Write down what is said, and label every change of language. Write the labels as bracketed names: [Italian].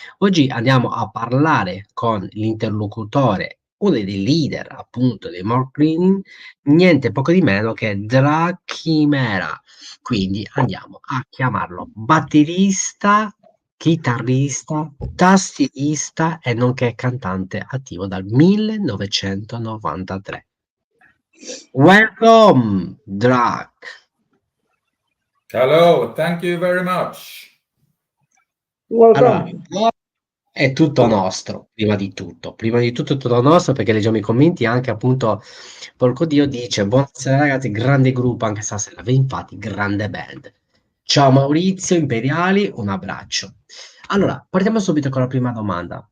[Italian] Oggi andiamo a parlare con l'interlocutore, uno dei leader appunto dei Mörk Gryning, niente poco di meno che Drachimera. Quindi andiamo a chiamarlo batterista, chitarrista, tastierista e nonché cantante attivo dal 1993. [English] Welcome, Drach. Hello, thank you very much. [Italian] Allora, è tutto nostro, prima di tutto è tutto nostro, perché leggiamo i commenti anche appunto Porco Dio dice buonasera ragazzi, grande gruppo anche stasera, infatti grande band. Ciao Maurizio Imperiali, un abbraccio. Allora, partiamo subito con la prima domanda.